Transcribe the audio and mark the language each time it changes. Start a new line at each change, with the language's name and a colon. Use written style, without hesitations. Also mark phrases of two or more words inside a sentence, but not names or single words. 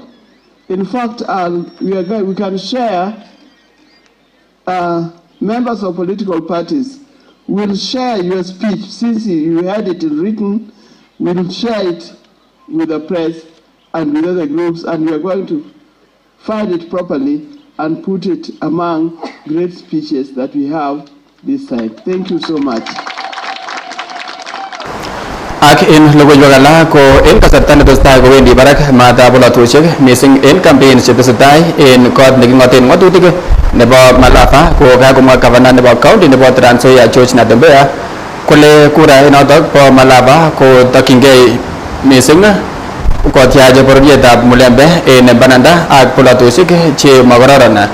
English: In fact, we can share, members of political parties will share your speech, since you had it written, we'll share it with the press and with other groups, and we are going to find it properly and put it among great speeches that we have this time. Thank you so much.
Kalenjin: Ak in logoiywekab ko en kasarta netesetai kowendi barak matab bolotosiek missing en campaigns chetesetai en kot neking'oten ng'atutik nebo Malava ko kakomwa gavana nebo county nebo Trans Nzoia George Natembeya kole kura inotok bo Malava ko tokyingei missing kotyach bororietab Mulembe en bananda ak bolotosiek che makororon.